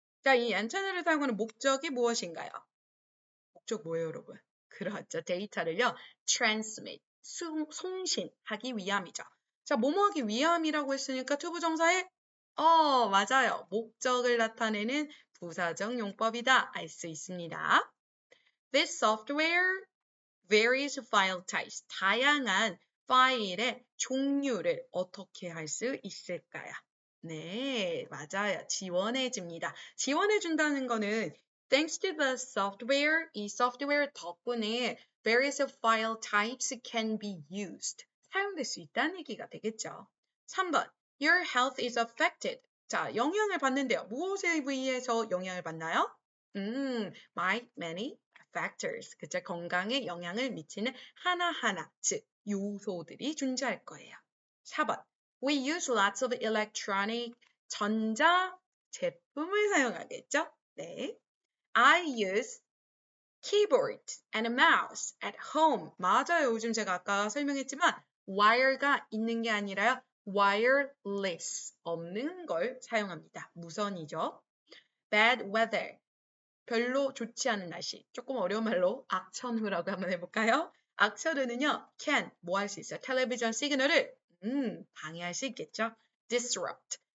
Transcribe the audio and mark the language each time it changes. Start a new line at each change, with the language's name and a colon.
Korean: 자, 이 안테나를 사용하는 목적이 무엇인가요? 목적 뭐예요, 여러분? 그렇죠. 데이터를요, transmit, 송신하기 위함이죠. 자, 뭐뭐하기 위함이라고 했으니까 투부정사에 맞아요. 목적을 나타내는 부사적 용법이다. 알 수 있습니다.
English: This software varies file types.
Korean: 다양한 파일의 종류를 어떻게 할 수 있을까요? 네, 맞아요. 지원해줍니다. 지원해준다는 거는
English: thanks to the software,
Korean: 이
English: software
Korean: 덕분에
English: various file types can be used.
Korean: 사용될 수 있다는 얘기가 되겠죠. 3번,
English: your health is affected.
Korean: 자, 영향을 받는데요. 무엇에 의해서 영향을 받나요?
English: many factors.
Korean: 그쵸? 건강에 영향을 미치는 하나하나, 즉 요소들이 존재할 거예요. 4번.
English: We use lots of electronic
Korean: 전자 제품을 사용하겠죠? 네.
English: I use keyboard and mouse at home.
Korean: 맞아요. 요즘 제가 아까 설명했지만 wire가 있는 게 아니라요. wireless. 없는 걸 사용합니다. 무선이죠.
English: bad weather.
Korean: 별로 좋지 않은 날씨. 조금 어려운 말로 악천후라고 한번 해볼까요? 악천후는요, can, 뭐 할 수 있어요? 텔레비전 시그널을 방해할 수 있겠죠? disrupt.